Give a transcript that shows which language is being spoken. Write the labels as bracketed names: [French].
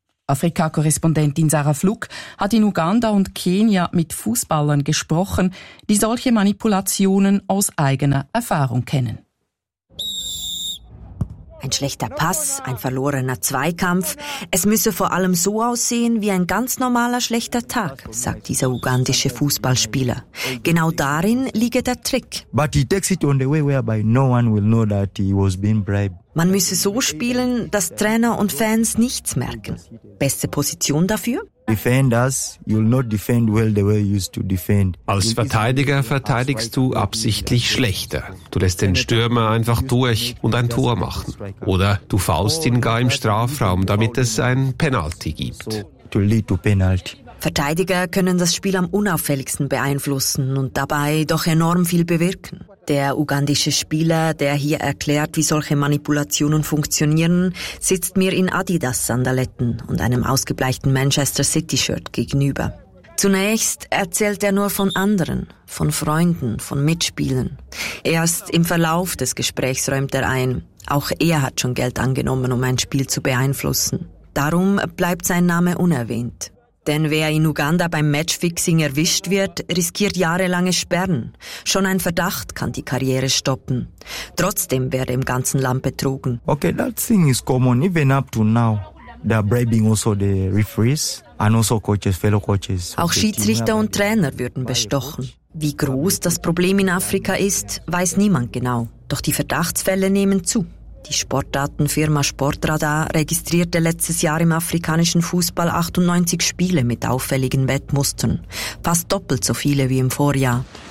[German] Afrika-Korrespondentin Sarah Flug hat in Uganda und Kenia mit Fußballern gesprochen, die solche Manipulationen aus eigener Erfahrung kennen. Ein schlechter Pass, ein verlorener Zweikampf. Es müsse vor allem so aussehen wie ein ganz normaler schlechter Tag, sagt dieser ugandische Fußballspieler. Genau darin liege der Trick. [English] But he takes it on the way whereby no one will know that he was being bribed. [German] Man müsse so spielen, dass Trainer und Fans nichts merken. Beste Position dafür? [English] Defenders, you'll not defend well the way you used to defend. [German] Als Verteidiger verteidigst du absichtlich schlechter. Du lässt den Stürmer einfach durch und ein Tor machen. Oder du faulst ihn gar im Strafraum, damit es ein Penalty gibt. [English] To lead to penalty. [German] Verteidiger können das Spiel am unauffälligsten beeinflussen und dabei doch enorm viel bewirken. Der ugandische Spieler, der hier erklärt, wie solche Manipulationen funktionieren, sitzt mir in Adidas-Sandaletten und einem ausgebleichten Manchester City-Shirt gegenüber. Zunächst erzählt er nur von anderen, von Freunden, von Mitspielern. Erst im Verlauf des Gesprächs räumt er ein, auch er hat schon Geld angenommen, um ein Spiel zu beeinflussen. Darum bleibt sein Name unerwähnt. Denn wer in Uganda beim Matchfixing erwischt wird, riskiert jahrelange Sperren. Schon ein Verdacht kann die Karriere stoppen. Trotzdem werde im ganzen Land betrogen. [English] Okay, that thing is common even up to now. They are bribing also the referees and also coaches, fellow coaches. [German] Auch Schiedsrichter und Trainer würden bestochen. Wie groß das Problem in Afrika ist, weiß niemand genau. Doch die Verdachtsfälle nehmen zu. Die Sportdatenfirma Sportradar registrierte letztes Jahr im afrikanischen Fußball 98 Spiele mit auffälligen Wettmustern. Fast doppelt so viele wie im Vorjahr.